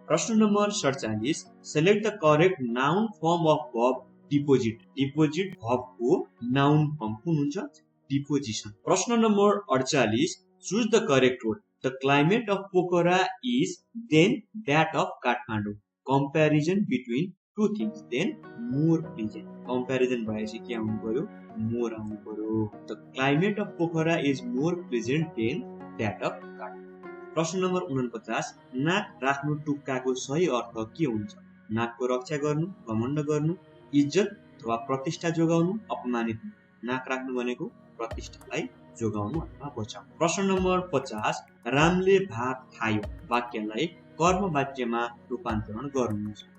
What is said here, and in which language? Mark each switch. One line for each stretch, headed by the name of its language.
Nepali: प्रश्न number 47
English: select the correct noun form of verb deposit. Deposit verb को noun form
Nepali: कुन हुन्छ?
English: Deposition.
Nepali: प्रश्न number 48
English: choose the correct word. The climate of Pokhara is then that of Kathmandu. Comparison between two things, then more pleasant.
Nepali: Comparison भएपछि के आउनु पर्यो? More आउनु पर्यो।
English: The climate of Pokhara is more pleasant than that of Kathmandu.
Nepali: प्रश्न number 49 नाक राख्नु टुक्काको सही अर्थ के हुन्छ? नाकको रक्षा गर्नु, घमण्ड गर्नु, इज्जत अथवा प्रतिष्ठा जोगाउनु, अपमानित हुनु। नाक राख्नु भनेको प्रतिष्ठालाई जोगाउनु अथवा बचाउनु। प्रश्न नम्बर 50 रामले भात खायो वाक्यलाई कर्म वाक्यमा रूपान्तरण गर्नुहुन्छ।